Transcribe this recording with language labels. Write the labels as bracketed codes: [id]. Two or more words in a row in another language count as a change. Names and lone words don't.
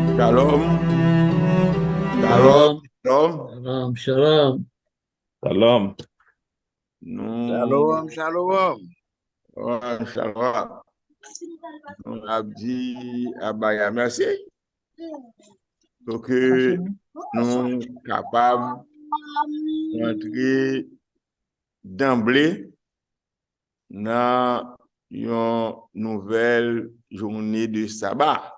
[he] שלום, שלום, Shalom, shalom. שלום, שלום. Shalom. [fr] Nous, [he] שלום, שלום. shalom. [fr] Nous avons dit à Baya merci pour que nous sommes capables d'entrer d'emblée dans une nouvelle journée de sabbat.